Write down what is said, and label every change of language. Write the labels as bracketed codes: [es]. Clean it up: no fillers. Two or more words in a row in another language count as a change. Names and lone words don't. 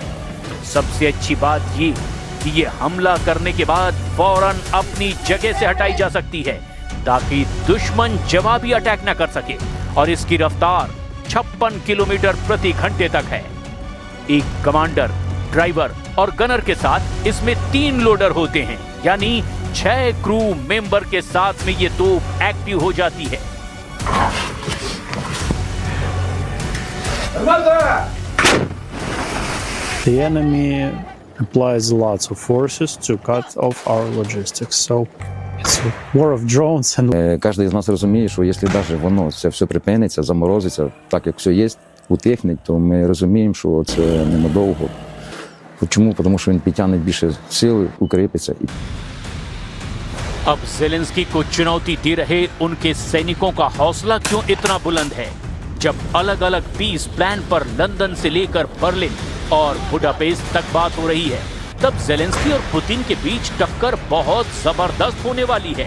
[hi] सबसे अच्छी बात ये कि ये हमला करने के बाद फौरन अपनी जगह से हटाई जा सकती है ताकि दुश्मन जवाबी अटैक न कर सके, और इसकी रफ्तार 56 किलोमीटर प्रति घंटे तक है। एक कमांडर, ड्राइवर और गनर के साथ इसमें 3 लोडर होते हैं, यानी 6 [en] crew member [hi] के साथ में ये तोप एक्टिव हो जाती है। [en] The enemy applies lots of forces to cut off our logistics. So it's a war of drones and [uk] Кожен з нас розуміє, що якщо навіть воно це все припиниться, заморозиться, так як все є, утихне, то ми розуміємо, що це ненадовго. Чому? Тому що він підтягне більше сили, укріпиться. [hi] अब ज़ेलेंस्की को चुनौती दे रहे उनके सैनिकों का हौसला क्यों इतना बुलंद है? जब अलग अलग [en] peace plan [hi] पर लंदन से लेकर बर्लिन और बुडापेस्ट तक बात हो रही है, तब ज़ेलेंस्की और पुतिन के बीच टक्कर बहुत जबरदस्त होने वाली है।